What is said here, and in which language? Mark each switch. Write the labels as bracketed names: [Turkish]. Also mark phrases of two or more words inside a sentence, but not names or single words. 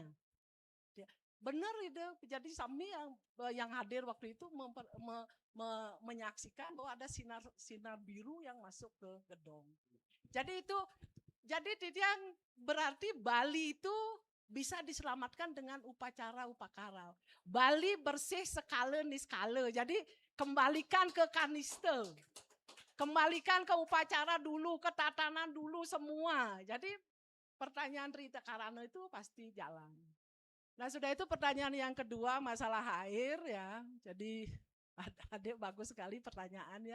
[Indonesian] Benar itu, jadi Sami yang hadir waktu itu menyaksikan bahwa ada sinar biru yang masuk ke gedung. Jadi yang berarti Bali itu bisa diselamatkan dengan upacara upakara. Bali bersih sekala niskala. Jadi kembalikan ke kaniste. Kembalikan ke upacara dulu, ke tatanan dulu semua. Jadi pertanyaan Rita Karano itu pasti jalan. Nah sudah itu pertanyaan yang kedua masalah air ya. Jadi adik bagus sekali pertanyaan ya.